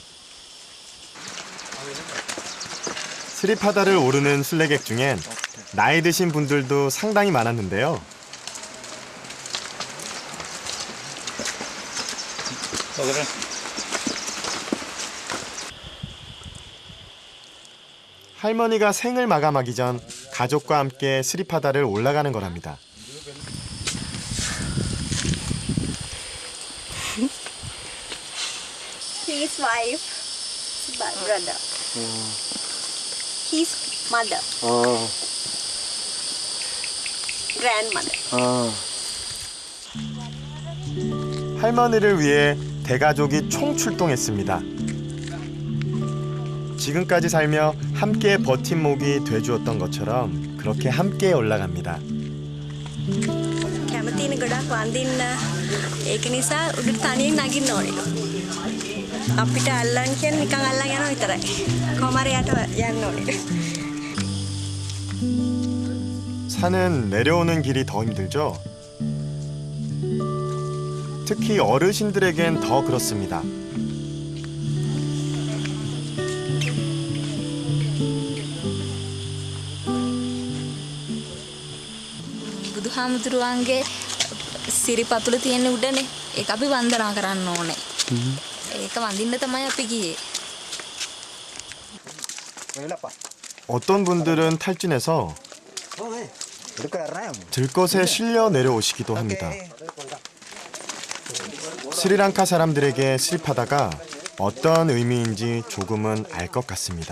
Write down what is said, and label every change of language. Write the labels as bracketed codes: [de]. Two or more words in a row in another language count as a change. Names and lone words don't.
[ko] 스리파다를 오르는 순례객 중엔 나이 드신 분들도 상당히 많았는데요. 할머니가 생을 마감하기 전 가족과 함께 스리파다를 올라가는 거랍니다. [en] His wife, brother. His mother. Grandmother. [ko] 할머니를 위해 대가족이 총출동했습니다. 지금까지 살며 함께 버팀목이 돼주었던 것처럼 그렇게 함께 올라갑니다. [si] කැමතින ගොඩක් වන්දින්න ඒක නිසා උඩට තනියෙන් නගින්න ඕනේ. අපිට අල්ලන්න කියන්නේ නිකන් අල්ලන් යනවා විතරයි. කොහොම හරි යට යන්න ඕනේ. [ko] 산은 내려오는 길이 더 힘들죠. 특히 어르신들에겐 더 그렇습니다. [si] බුදුහාමුදුරුවන්ගේ සිරිපතුල තියෙන උඩනේ. ඒක අපි වන්දනා කරන්න ඕනේ. ඒක වඳින්න තමයි අපි ගියේ. [ko] 어떤 분들은 탈진해서 들것에 실려 내려오시기도 합니다. 스리랑카 사람들에게 스리파다가 어떤 의미인지 조금은 알 것 같습니다.